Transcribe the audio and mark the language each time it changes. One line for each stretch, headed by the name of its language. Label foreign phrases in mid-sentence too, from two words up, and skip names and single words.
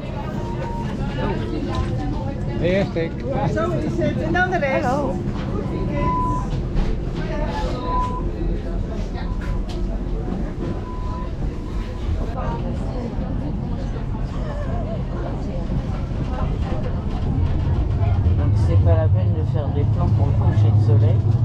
Dutch: Eerste. Zo is het. En dan de rest. Hallo.
French: Donc c'est pas la peine de faire des plans pour le coucher de soleil.